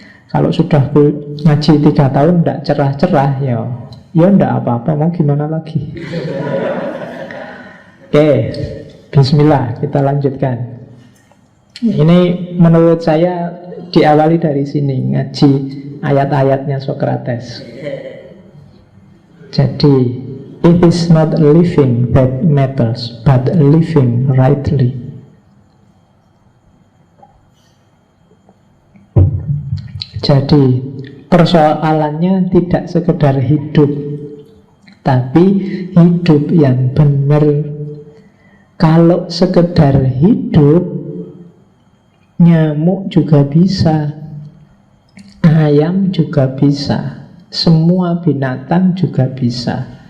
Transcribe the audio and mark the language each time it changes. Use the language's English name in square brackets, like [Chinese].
[Indonesian] Kalau sudah ngaji 3 tahun nggak cerah-cerah, ya nggak apa-apa, mau gimana lagi. Oke, bismillah, kita lanjutkan. Ini menurut saya diawali dari sini, ngaji ayat-ayatnya Sokrates. [English] Jadi, it is not living that matters, but living rightly. [Indonesian] Jadi, persoalannya tidak sekedar hidup, tapi hidup yang benar. Kalau sekedar hidup, nyamuk juga bisa, ayam juga bisa, semua binatang juga bisa.